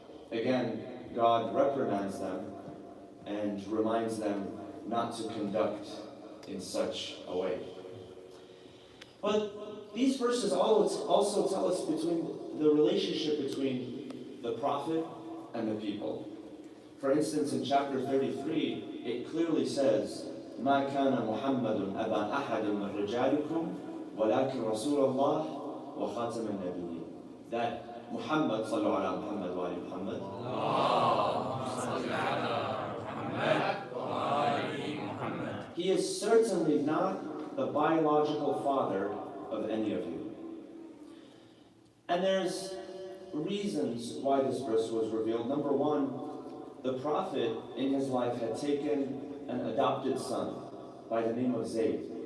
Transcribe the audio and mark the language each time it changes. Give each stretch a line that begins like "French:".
English: Again, God reprimands them and reminds them not to conduct in such a way. But these verses also tell us between the relationship between the Prophet and the people. For instance, in chapter 33, it clearly says,
Arabic: ما كان محمد أبا أحد من رجالكم ولكن رسول الله وخاتم النبيين.
English: That
Arabic: Muhammad, صلوا على محمد وآل محمد. اللهم صل على محمد وآل محمد.
English: He is certainly not the biological father of any of you. And there's reasons why this verse was revealed. Number one, the prophet in his life had taken an adopted son by the name of Zayd.